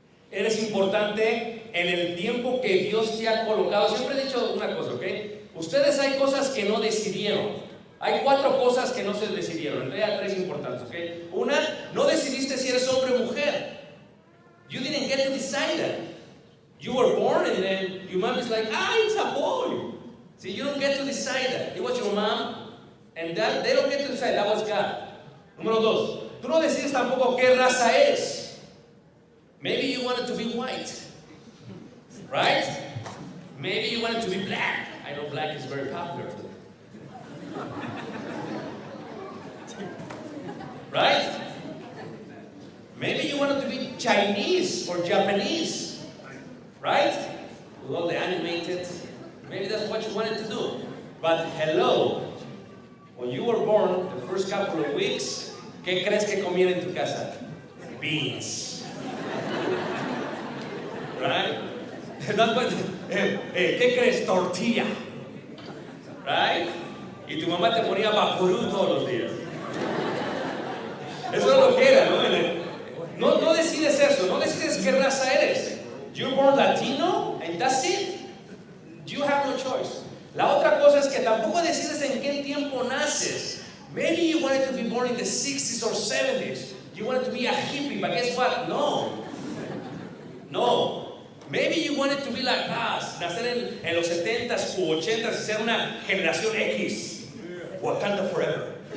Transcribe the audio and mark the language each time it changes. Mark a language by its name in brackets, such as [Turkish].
[Spanish] ¿Eres importante en el tiempo que Dios te ha colocado? Siempre he dicho una cosa, ¿ok? Ustedes hay cosas que no decidieron. Hay 4 cosas que no se decidieron. En realidad 3 importantes, ¿ok? Una, no decidiste si eres hombre o mujer. [English] You didn't get to decide that. You were born and then your mom is like, it's a boy. See, you don't get to decide that. It was your mom and dad. They don't get to decide. That was God. [Spanish] Número 2, tú no decides tampoco qué raza eres. [English] Maybe you wanted to be white, right? Maybe you wanted to be black. I know black is very popular today. Right? Maybe you wanted to be Chinese or Japanese, right? With all the animated, maybe that's what you wanted to do. But hello, when you were born, the first couple of weeks, [Spanish] ¿qué crees que comían en tu casa? [English] Beans. Right? [Spanish] ¿Qué crees? Tortilla. Right? Y tu mamá te ponía vaporú todos los días. Eso es lo que era, ¿no? No decides eso, no decides qué raza eres. [English] You're born Latino and that's it. You have no choice. [Spanish] La otra cosa es que tampoco decides en qué tiempo naces. [English] Maybe you wanted to be born in the 60s or 70s. You wanted to be a hippie, but guess what? No. Maybe you wanted to be like us, [Spanish] nacer en los 70s u 80s y ser una generación X. [English] Wakanda forever.